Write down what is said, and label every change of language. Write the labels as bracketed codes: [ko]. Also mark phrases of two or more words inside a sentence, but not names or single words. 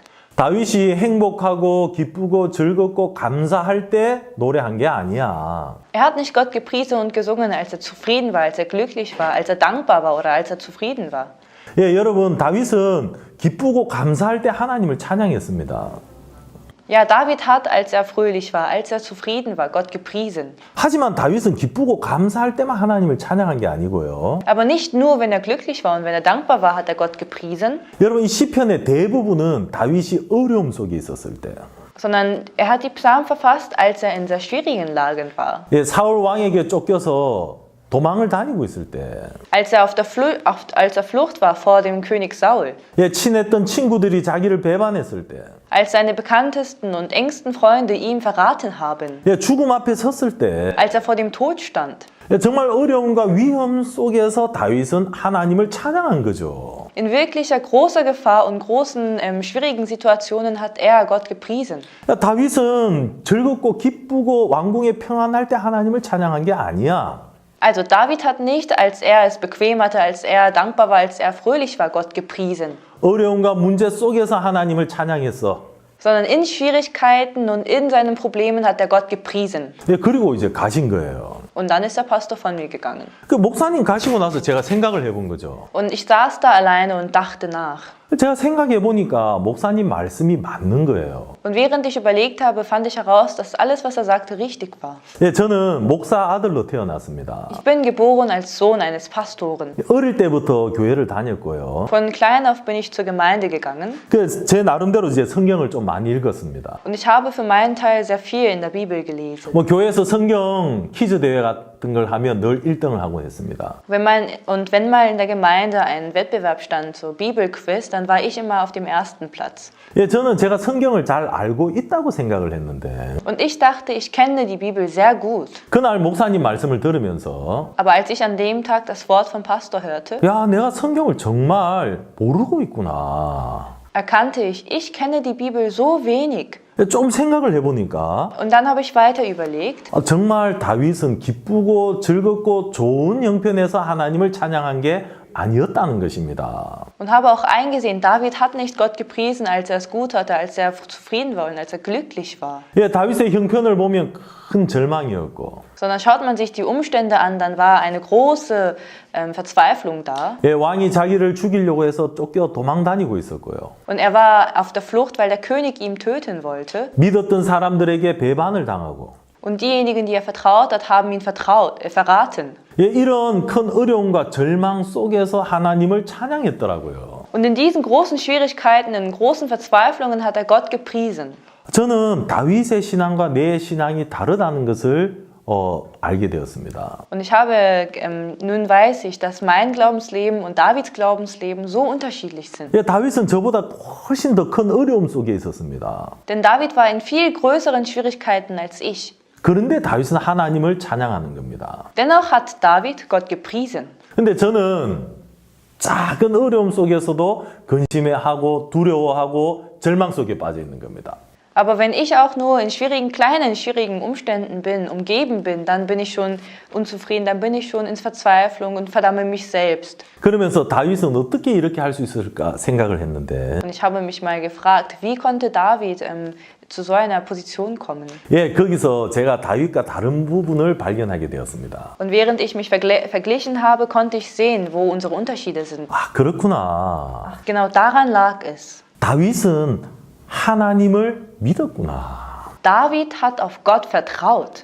[ko] 다윗이 행복하고 기쁘고 즐겁고 감사할 때 노래한 게 아니야. [de] Er hat nicht Gott gepriesen und gesungen, als er zufrieden war, als er glücklich war, als er dankbar war oder als er zufrieden war. [ko] 예, 여러분, 다윗은 기쁘고 감사할 때 하나님을 찬양했습니다. [de] Ja, David hat, als er fröhlich war, als er zufrieden war, Gott gepriesen. [ko] 하지만 다윗은 기쁘고 감사할 때만 하나님을 찬양한 게 아니고요. [de] Aber nicht nur, wenn er glücklich war und wenn er dankbar war, hat er Gott gepriesen, [ko] 여러분, 이 시편의 대부분은 다윗이 어려움 속에 있었을 때, [de] sondern er hat die Psalmen verfasst, als er in sehr schwierigen Lagen war. [ko] 예, 사울 왕에게 쫓겨서 도망을 다니고 있을 때, [de] Als er auf der Flucht war vor dem König Saul. [ko] 예, 친했던 친구들이 자기를 배반했을 때, [de] Als seine bekanntesten und engsten Freunde ihm verraten haben. [ko] 예, 죽음 앞에 섰을 때, [de] Als er vor dem Tod stand. [ko] 예, 정말 어려움과 위험 속에서 다윗은 하나님을 찬양한 거죠. [de] In wirklicher großer Gefahr und großen schwierigen Situationen hat er Gott gepriesen. [ko] 야, 다윗은 즐겁고 기쁘고 왕궁에 평안할 때 하나님을 찬양한 게 아니야. [de] Also David hat nicht, als er es bequem hatte, als er dankbar war, als er fröhlich war, Gott gepriesen, [ko] 어려움과 문제 속에서 하나님을 찬양했어. [de] sondern in Schwierigkeiten und in seinen Problemen hat er Gott gepriesen. [ko] 예, 그리고 이제 가신 거예요. [de] Und dann ist der Pastor von mir gegangen. [ko] 그 목사님 가시고 나서 제가 생각을 해본 거죠. [de] Und ich saß da alleine und dachte nach. [ko] 제가 생각해 보니까 목사님 말씀이 맞는 거예요. [de] Und während ich überlegt habe, fand ich heraus, dass alles, was er sagte, richtig war. [ko] 예, 저는 목사 아들로 태어났습니다. [de] Ich bin geboren als Sohn eines Pastoren. [ko] 어릴 때부터 교회를 다녔고요. [de] Von klein auf bin ich zur Gemeinde gegangen. [ko] 제 나름대로 이제 성경을 좀 많이 읽었습니다. [de] Und ich habe für meinen Teil sehr viel in der Bibel gelesen. [ko] 뭐 교회에서 성경 퀴즈 대회 같은 걸 하면 늘 1등을 하고 했습니다. [de] Wenn mal in der Gemeinde ein Wettbewerb stand, so Bibelquiz, dann war ich immer auf dem ersten Platz. [ko] 예, 저는 제가 성경을 잘 알고 있다고 생각을 했는데 [de] Und ich dachte, ich kenne die Bibel sehr gut. [ko] 그날 목사님 말씀을 들으면서 [de] Aber als ich an dem Tag das Wort vom Pastor hörte, [ko] 야, 내가 성경을 정말 모르고 있구나. [de] erkannte ich kenne die Bibel so wenig. [ko] 좀 생각을 해보니까 [de] Und dann habe ich weiter überlegt. [ko] 정말 다윗은 기쁘고 즐겁고 좋은 형편에서 하나님을 찬양한 게 아니었다는 것입니다. [de] Und habe auch eingesehen, David hat nicht Gott gepriesen, als er es gut hatte, als er zufrieden war und als er glücklich war. [ko] 예, 다윗의 형편을 보면 큰 절망이었고, [de] Sondern schaut man sich die Umstände an, dann war eine große Verzweiflung da. [ko] 예, 왕이 자기를 죽이려고 해서 쫓겨 도망 다니고 있었고요. [de] Und er war auf der Flucht, weil der König ihn töten wollte. [ko] 믿었던 사람들에게 배반을 당하고, [de] Und diejenigen, die er vertraut hat, haben ihn verraten. [ko] 예, 이런 큰 어려움과 절망 속에서 하나님을 찬양했더라고요. [de] Und in diesen großen Schwierigkeiten, in großen Verzweiflungen hat er Gott gepriesen. [ko] 저는 다윗의 신앙과 내 신앙이 다르다는 것을 알게 되었습니다. [de] Und nun weiß ich, dass mein Glaubensleben und Davids Glaubensleben so unterschiedlich sind. [ko] 예, 다윗은 저보다 훨씬 더 큰 어려움 속에 있었습니다. [de] Denn David war in viel größeren Schwierigkeiten als ich. [ko] 그런데 다윗은 하나님을 찬양하는 겁니다. [de] Dennoch hat David Gott gepriesen. [ko] 근데 저는 작은 어려움 속에서도 근심해하고 두려워하고 절망 속에 빠져 있는 겁니다. [de] Aber wenn ich auch nur in kleinen, schwierigen Umständen umgeben bin, dann bin ich schon unzufrieden, dann bin ich schon in Verzweiflung und verdamme mich selbst. [ko] 그러면서 다윗은 어떻게 이렇게 할 수 있을까 생각을 했는데, [de] Und ich habe mich mal gefragt, wie konnte David zu so einer Position kommen? [ko] 예, 거기서 제가 다윗과 다른 부분을 발견하게 되었습니다. [de] Und während ich mich verglichen habe, konnte ich sehen, wo unsere Unterschiede sind. [ko] 아, 그렇구나. [de] Genau daran lag es. [ko] 다윗은 하나님을 믿었구나. [de] David hat auf Gott vertraut.